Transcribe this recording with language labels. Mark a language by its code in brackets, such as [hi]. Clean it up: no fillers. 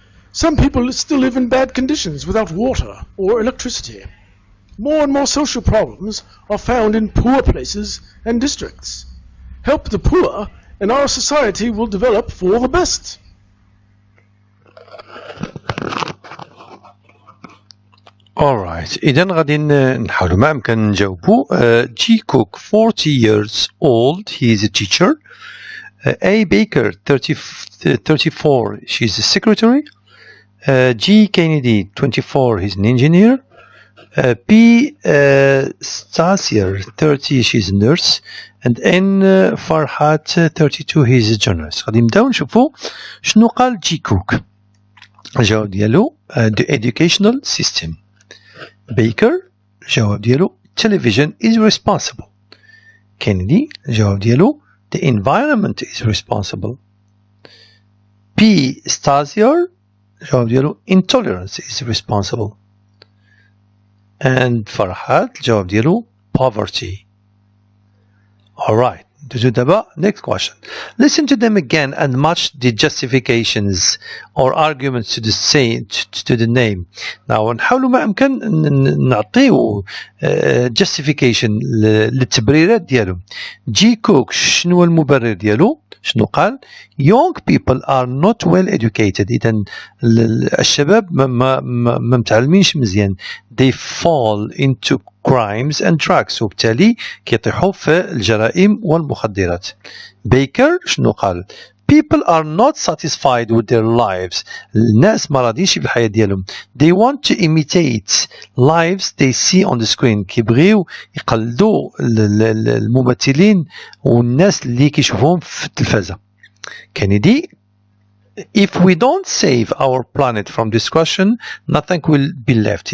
[en] Some people still live in bad conditions without water or electricity. More and more social problems are found in poor places and districts. Help the poor and our society will develop for the best. [ar] Alright, إذا غادي نحاولوا ما أمكن نجاوبوا. [en] G. Cook, 40 years old, he is a teacher. A. Baker, 34, she's a secretary. G. Kennedy, 24, he's an engineer. P. Stasier, 30, she's a nurse. And N. Farhat, 32, he's a journalist. [ar] غادي نبداو نشوفوا شنو قال G. [en] Cook. [ar] الجواب ديالو [en] the educational system. Baker الجواب ديالو television is responsible. Kennedy [ar] الجواب ديالو [en] the environment is responsible. P. Stasier [ar] الجواب ديالو [en] intolerance is responsible. And Farhat [ar] الجواب ديالو [en] poverty. Alright, next question. Listen to them again and match the justifications or arguments to the name. [ar] Now نحاولوا ما أمكن نعطيو justification للتبريرات ديالهم. [en] G. Cook [ar] شنو المبرر ديالو؟ شنو قال؟ [en] Young people are not well educated. [ar] إذا الشباب ما متعلمينش مزيان. [en] They fall into crimes and drugs. [ar] وبالتالي كيطيحوا في الجرائم والمخدرات. [en] Baker [ar] شنو قال؟ [en] People are not satisfied with their lives. [ar] الناس ما راضيش بالحياة ديالهم. [en] They want to imitate lives they see on the screen. [ar] كيبغيو يقلدوا الممثلين والناس اللي كيشوفوهم في التلفازة. [en] Kennedy, if we don't save our planet from destruction, nothing will be left.